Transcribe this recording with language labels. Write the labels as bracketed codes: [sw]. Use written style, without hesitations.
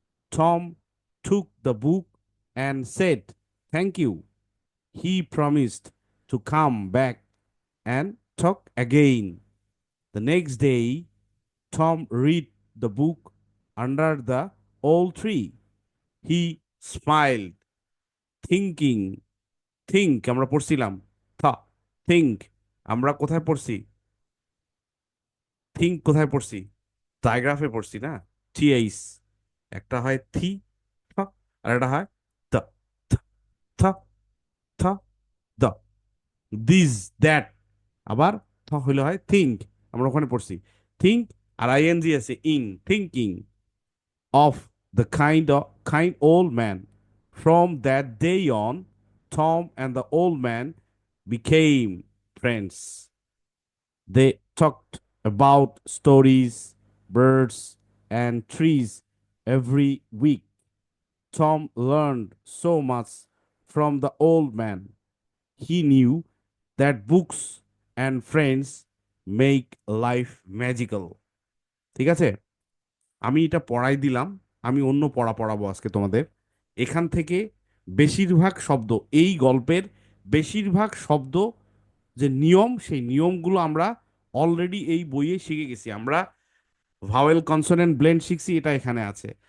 [en] Tom took the book and said, "Thank you." He promised to come back and talk again. The next day, Tom read the book under the old tree. He smiled, thinking, [bn] think আমরা পড়ছিলাম, থ, think, আমরা কোথায় পড়ছি? think কোথায় পড়ছি? ডায়াগ্রাফে পড়ছি না? টিএইচ, একটা হয় থি, থ, আর একটা হয় দ, থ, থ, থ, দ, দিস দ্যাট, আবার থ হইলে হয় থিঙ্ক, আমরা ওখানে পড়ছি থিঙ্ক, আর আইএনজি আছে ইং, thinking [en] of the kind old man. From that day on, Tom and the old man became friends. They talked about stories, birds, and trees every week. Tom learned so much from the old man. He knew that books and friends make life magical. [bn] ঠিক আছে, আমি এটা পড়াই দিলাম, আমি অন্য পড়া পড়াবো আজকে তোমাদের। এখান থেকে বেশিরভাগ শব্দ, এই গল্পের বেশিরভাগ শব্দ যে নিয়ম, সেই নিয়মগুলো আমরা অলরেডি এই বইয়ে শিখে গেছি। আমরা ভাওয়েল কনসোনেন্ট ব্লেন্ড শিখছি, এটা এখানে আছে।